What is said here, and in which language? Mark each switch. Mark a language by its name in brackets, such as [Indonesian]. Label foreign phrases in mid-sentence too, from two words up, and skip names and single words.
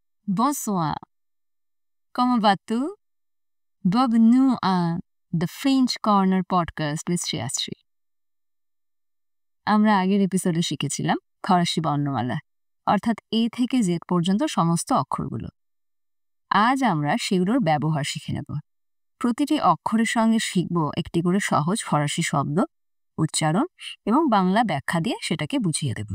[French] Bonsoir. Comment vas-tu? Bienvenue à The French Corner Podcast with Shreyashree. [Bangla] আমরা আগের এপিসোডে শিখেছিলাম ফরাসি বর্ণমালা, অর্থাৎ এ থেকে জেড পর্যন্ত সমস্ত অক্ষরগুলো। আজ আমরা সেগুলোর ব্যবহার শিখে নেব। প্রতিটি অক্ষরের সঙ্গে শিখব একটি করে সহজ ফরাসি শব্দ, উচ্চারণ এবং বাংলা ব্যাখ্যা দিয়ে সেটাকে বুঝিয়ে দেব।